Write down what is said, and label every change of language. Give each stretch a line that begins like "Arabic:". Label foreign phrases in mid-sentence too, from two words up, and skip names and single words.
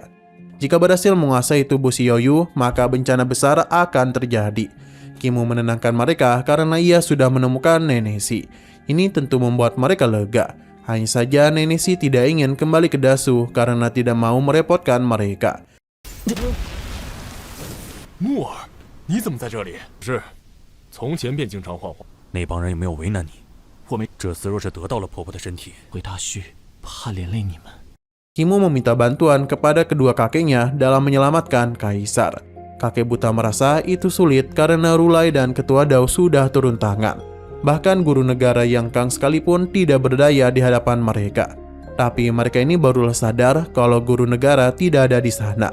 Indonesian: Jika berhasil menguasai tubuh si Yoyo, maka bencana besar akan terjadi. Kimu menenangkan mereka karena ia sudah menemukan Nenek Si. Ini tentu membuat mereka lega. Hanya saja Nenek Si tidak ingin kembali ke Dasu karena tidak mau merepotkan mereka.
Chinese: 木耳，你怎么在这里？是，从前便经常晃晃。那帮人有没有为难你？我没这次若是得到了婆婆的身体，回大旭，怕连累你们。
Indonesian: Kimu meminta bantuan kepada kedua kakeknya dalam menyelamatkan kaisar. Kakek buta merasa itu sulit karena Rulai dan ketua Dao sudah turun tangan. Bahkan guru negara yang Kang sekalipun tidak berdaya di hadapan mereka. Tapi mereka ini barulah sadar kalau guru negara tidak ada di sana.